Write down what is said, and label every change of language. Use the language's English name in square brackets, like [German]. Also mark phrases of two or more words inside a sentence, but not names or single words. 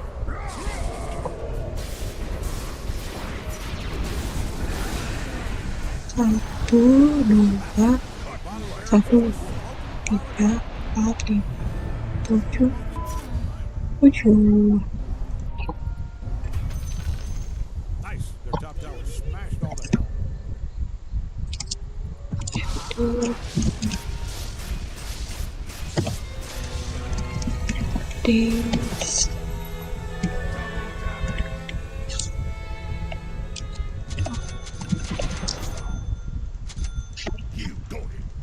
[Indonesian] Satu, dua, satu, tiga, empat, lima, tujuh, tujuh. [English] Nice. Their top tower smashed all the hell. This. You got it.